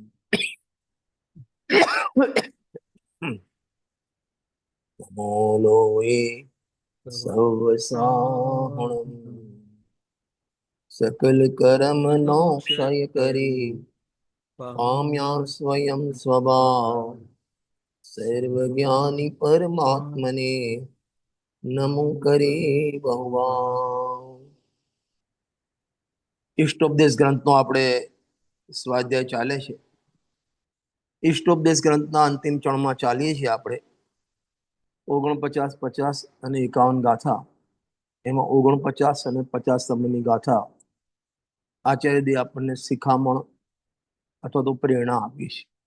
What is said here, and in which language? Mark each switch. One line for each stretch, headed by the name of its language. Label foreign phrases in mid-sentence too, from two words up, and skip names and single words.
Prakrit languages: नमो लोये सर्वसाहणं,
Gujarati: સકલ કર્મ નો ક્ષય કરે, પામ્યા સ્વયં સ્વભાવ। સર્વજ્ઞાની પરમાત્મને નમો કરે ભગવાન। ઇષ્ટોપદેશ ગ્રંથનો આપણે સ્વાધ્યાય ચાલે છે। ઇષ્ટોપદેશ ગ્રંથના અંતિમ ચરણમાં ચાલીએ છીએ આપણે। 49, 50 અને 51 ગાથા, એમાં 49 અને 50 નંબરની ગાથા આચાર્યદેવ આપણને શિખામણ અથવા તો પ્રેરણા આપી છે।